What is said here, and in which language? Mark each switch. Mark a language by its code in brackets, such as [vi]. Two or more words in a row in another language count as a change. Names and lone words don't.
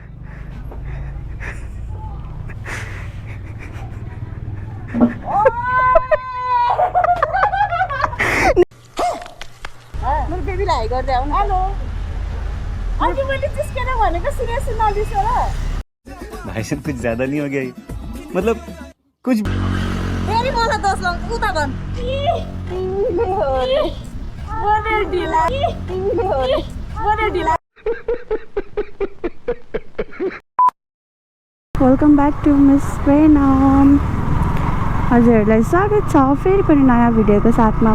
[ne] मेरो बेबीलाई हाई गर्दै आउनु। हेलो अघि मैले जिस्केर भनेको सिरियस नलिस र [hi] भाई साहब कुछ ज्यादा नहीं हो गया ये? मतलब कुछ [ne] फेरि मलाई दोष लाउँछ उता भन। [en] welcome back to [ne] मिस प्रेनम। हजुरहरूलाई स्वागत छ फेरि पनि नयाँ भिडियोको साथमा।